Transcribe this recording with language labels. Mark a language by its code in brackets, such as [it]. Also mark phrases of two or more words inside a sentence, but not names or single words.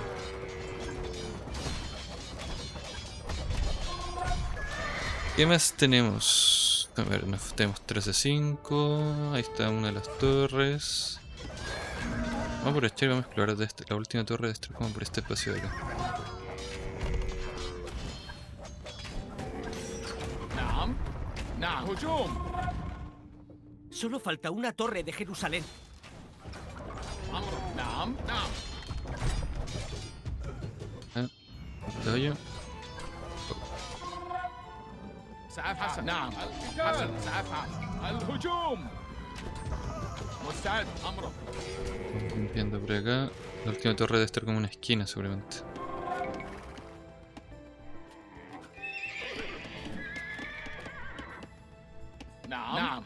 [es] ¿Qué más tenemos? A ver, tenemos 3 de 5. Ahí está una de las torres. Vamos a aprovechar y vamos a explorar la última torre de este, como por este espacio de acá. [ar] نعم نعم هجوم [es] Solo falta una torre de Jerusalén. [ar] أمرك نعم نعم [es] ¿Lo oye? [ar] سأفعل حسن نعم القتال سأفعل الهجوم مستعد أمرك [es] Limpiando por acá. La última torre debe estar como una esquina seguramente. [ar] نعم نعم